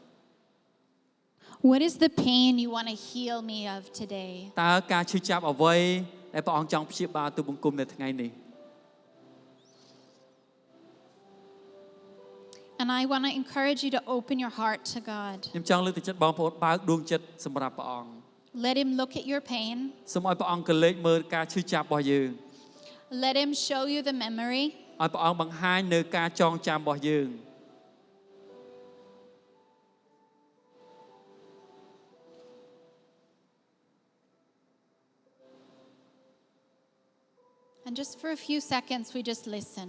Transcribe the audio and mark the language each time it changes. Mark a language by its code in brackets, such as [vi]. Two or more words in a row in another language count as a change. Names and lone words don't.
[en] what is the pain you want to heal me of today? [km] តើការឈឺចាប់អ្វីដែលព្រះអង្គចង់ព្យាបាលទៅបង្គំនៅថ្ងៃនេះ [en] And I want to encourage you to open your heart to God. [km] ខ្ញុំចង់លើកទឹកចិត្តបងប្អូនបើកដួងចិត្តសម្រាប់ព្រះអង្គ [en] Let Him look at your pain. [km] សូមឲ្យព្រះអង្គកលេចមើលការឈឺចាប់របស់យើង [en] Let Him show you the memory. [km] ឲ្យព្រះអង្គបង្ហាញនៅការចងចាំរបស់យើង [en] And just for a few seconds, we just listen.